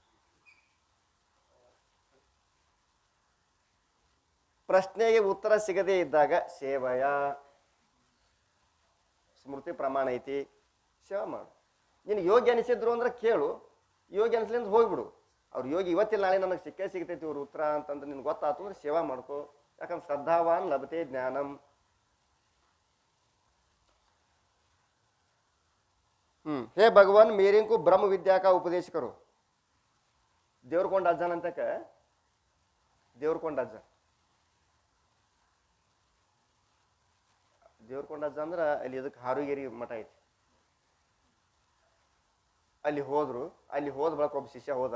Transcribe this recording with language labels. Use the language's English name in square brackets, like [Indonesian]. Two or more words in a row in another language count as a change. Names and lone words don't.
[Kannada] ಪ್ರಶ್ನೆಗೆ ಉತ್ತರ ಸಿಗದೇ ಇದ್ದಾಗ ಸೇವಯ ಸ್ಮೃತಿ ಪ್ರಮಾಣ ಐತಿ, ಸೇವಾ ಮಾಡು. ನಿನಗೆ ಯೋಗ್ಯ ಅನಿಸಿದ್ರು ಅಂದ್ರೆ ಕೇಳು, ಯೋಗ್ಯ ಅನಿಸ್ಲಿಂದ ಹೋಗ್ಬಿಡು. ಅವ್ರು ಯೋಗಿ ಇವತ್ತಿಲ್ಲ ನಾಳೆ ನನಗೆ ಸಿಗ್ತೈತಿ ಇವ್ರ ಉತ್ತರ ಅಂತಂದ್ರೆ ನಿನ್ಗೆ ಗೊತ್ತಾಯ್ತು ಅಂದ್ರೆ ಸೇವಾ ಮಾಡ್ಕೋ. [Sanskrit] ಯಾಕಂದ್ರೆ ಶ್ರದ್ಧಾವಾನ್ ಲಭತೆ ಜ್ಞಾನಂ. [Hindi] हे भगवान मेरे को ब्रह्म विद्या का उपदेश करो. [Kannada] ದೇವ್ರಕೊಂಡ ಅಜ್ಜನ ಅಂತಕ ದೇವ್ರಕೊಂಡ ಅಜ್ಜ ಅಂದ್ರೆ ಅಲ್ಲಿ ಇದಕ್ಕೆ ಹಾರುಗೇರಿ ಮಠ ಐತಿ. ಅಲ್ಲಿ ಹೋದ ಬಳಕ ಒಬ್ಬ ಶಿಷ್ಯ ಹೋದ.